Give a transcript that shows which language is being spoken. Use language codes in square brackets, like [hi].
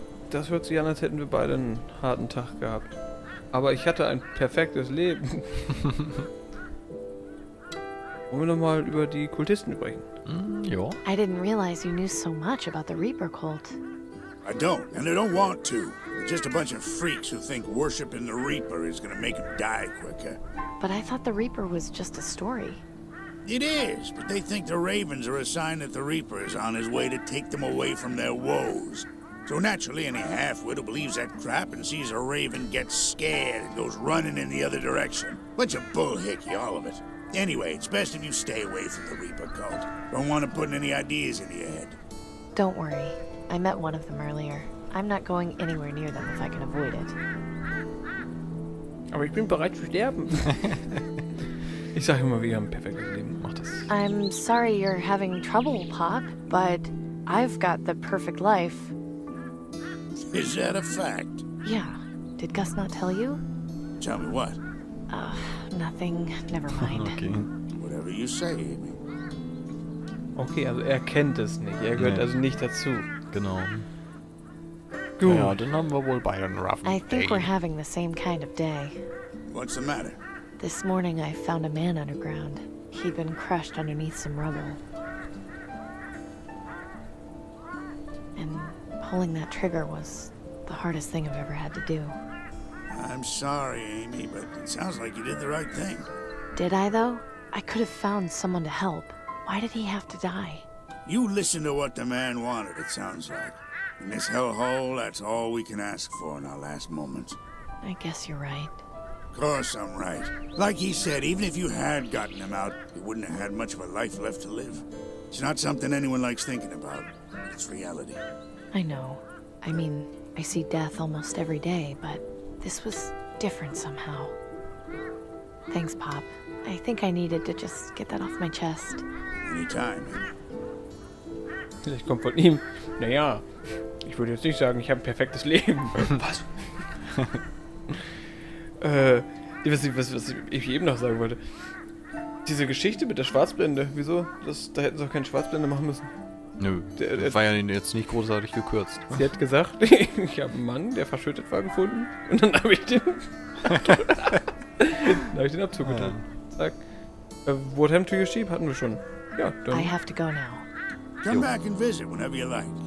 [de] Das hört sich an, als hätten wir beide einen harten Tag gehabt. Aber ich hatte ein perfektes Leben. Wollen wir nochmal über die Kultisten sprechen? Ja. [en] I didn't realize you knew so much about the Reaper cult. I don't, and I don't want to. They're just a bunch of freaks who think worshiping the Reaper is gonna make them die quicker. But I thought the Reaper was just a story. It is, but they think the Ravens are a sign that the Reaper is on his way to take them away from their woes. So naturally, any half-wit who believes that crap and sees a Raven gets scared and goes running in the other direction. Bunch of bullhickey, all of it. Anyway, it's best if you stay away from the Reaper cult. Don't want to put any ideas in your head. Don't worry. I met one of them earlier. I'm not going anywhere near them if I can avoid it. [de] Aber ich bin bereit zu sterben. Ich sage immer, wir haben ein perfektes Leben. Mach das. [en] I'm sorry you're having trouble, Pop, but I've got the perfect life. Is that a fact? Yeah. Did Gus not tell you? Tell me what? Nothing. Never mind. Okay. Whatever you say, Amy. [de] Okay, also er kennt es nicht. Er gehört also nicht dazu. Genau. Gut. Ja, dann haben wir wohl beide einen roughen [en] I think we're having the same kind of day. What's the matter? This morning I found a man underground. He'd been crushed underneath some rubble. And pulling that trigger was the hardest thing I've ever had to do. I'm sorry, Amy, but it sounds like you did the right thing. Did I, though? I could have found someone to help. Why did he have to die? You listened to what the man wanted, it sounds like. In this hellhole, that's all we can ask for in our last moments. I guess you're right. Of course I'm right. Like he said, even if you had gotten him out, you wouldn't have had much of a life left to live. It's not something anyone likes thinking about. It's reality. I know. I mean, I see death almost every day, but this was different somehow. Thanks, Pop. I think I needed to just get that off my chest. Anytime. [de] Vielleicht kommt von ihm. Naja, ich würde jetzt nicht sagen, ich habe ein perfektes Leben. Was? Was ich eben noch sagen wollte. Diese Geschichte mit der Schwarzblende, wieso? Da hätten sie auch keine Schwarzblende machen müssen. Nö, das war ja jetzt nicht großartig gekürzt. Sie hat gesagt, ich habe einen Mann, der verschüttet war, gefunden. Und dann habe ich den Abzug getan. Zack. [en] What happened to your sheep [de] hatten wir schon. Ja, dann [en] I have to go now. Come back and visit whenever you like.